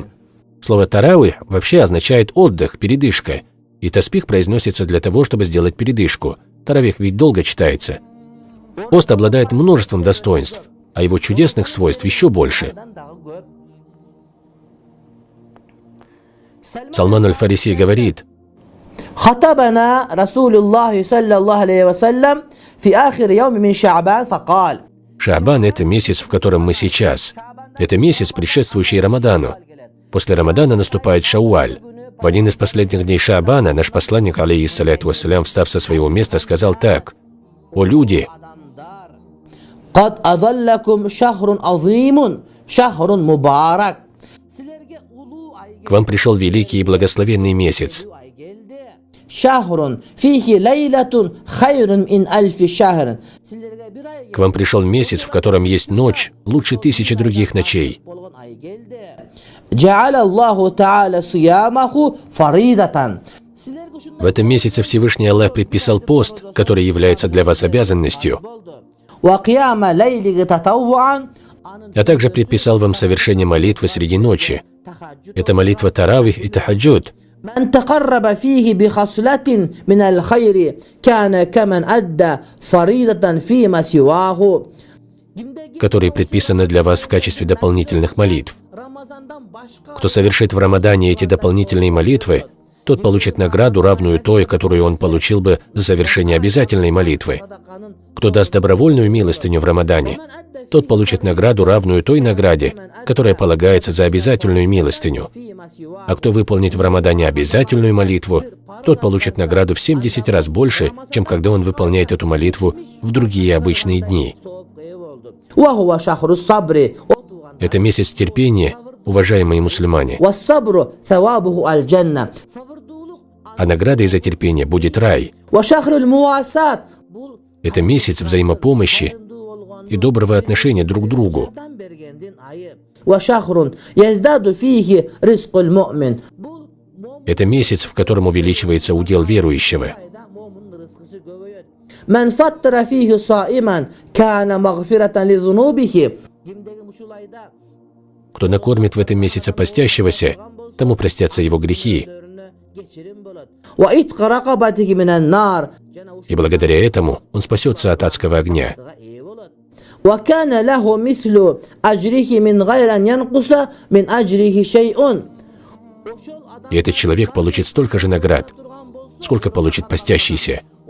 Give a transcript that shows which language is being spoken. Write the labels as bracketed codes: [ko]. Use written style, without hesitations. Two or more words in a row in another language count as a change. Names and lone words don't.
[ru] Слово «тарауих» вообще означает «отдых», «передышка». И таспих произносится для того, чтобы сделать передышку. Таравих ведь долго читается. Пост обладает множеством достоинств, а его чудесных свойств еще больше. Салман аль-Фариси говорит: [ar] خطبنا رسول الله صلى الله عليه وسلم في آخر يوم من شعبان فقال. [ru] Шаабан – это месяц, в котором мы сейчас. Это месяц, предшествующий Рамадану. После Рамадана наступает Шауаль. В один из последних дней Шаабана наш посланник, [ar] عليه الصلاة والسلام, [ru] встав со своего места, сказал так: «О люди! [ar] قد أظلكم شهر عظيم شهر مبارك. [ru] К вам пришел великий и благословенный месяц. [ar] شهر فيه ليلة خير من ألف شهر. [ru] К вам пришел месяц, в котором есть ночь, лучше 1000 других ночей. [ar] جعل الله تعالى صيامه فريضة. [ru] В этом месяце Всевышний Аллах предписал пост, который является для вас обязанностью, [ar] وقيام ليله تطوعا. [ru] а также предписал вам совершение молитвы среди ночи. Это молитва таравих и тахаджуд. [ar] من تقرب فيه بخصلة من الخير كان كمن أدى فريضة فيما سواه. [ru] которые предписаны для вас в качестве дополнительных молитв. Кто совершит в Рамадане эти дополнительные молитвы, тот получит награду, равную той, которую он получил бы за совершение обязательной молитвы. Кто даст добровольную милостыню в Рамадане, тот получит награду, равную той награде, которая полагается за обязательную милостыню. А кто выполнит в Рамадане обязательную молитву, тот получит награду в 70 раз больше, чем когда он выполняет эту молитву в другие обычные дни. Это месяц терпения, уважаемые мусульмане, [ar] والصبر ثوابه الجنة. [ru] а наградой за терпение будет рай. [ar] وشهر المواساة. [ru] Это месяц взаимопомощи и доброго отношения друг к другу. [ar] وشهر يزداد فيه رزق المؤمن. [ru] Это месяц, в котором увеличивается удел верующего. [ar] من فطر فيه صائما كان مغفرة لذنوبه. [ru] Кто накормит в этом месяце постящегося, тому простятся его грехи. [ar] وإتق رقبته من النار. [ru] И благодаря этому он спасется от адского огня. [ar] وكان له مثل أجره من غير أن ينقص من أجره شيء. [ru] И этот человек получит столько же наград, сколько получит постящийся.